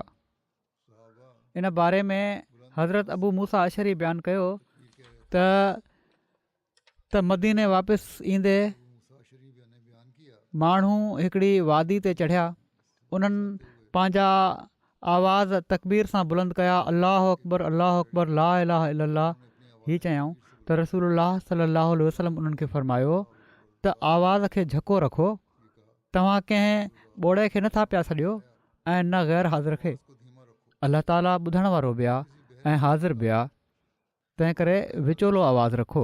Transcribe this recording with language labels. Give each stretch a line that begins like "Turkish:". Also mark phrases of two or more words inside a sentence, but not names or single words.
Sindhi: इन बारे में हज़रत अबू मूसा अशरी बयानु कयो त मदीने वापसि ईंदे माण्हू हिकिड़ी वादी ते चढ़िया। उन्हनि पंहिंजा आवाज़ तकबीर सां बुलंद कया,
Arabic: الله أكبر الله أكبر لا إله إلا الله.
Sindhi: हीअ चयऊं त रसूलुल्लाह
Arabic: صلى الله عليه وسلم
Sindhi: उन्हनि खे फ़रमायो त आवाज़ खे झको रखो, तव्हां कंहिं ॿोड़े खे नथा पिया छॾियो ऐं न ग़ैर हाज़िर खे। अलाह ताला ॿुधण वारो बि आहे ऐं हाज़िर बि आहे, तंहिं करे विचोलो आवाज़ु रखो।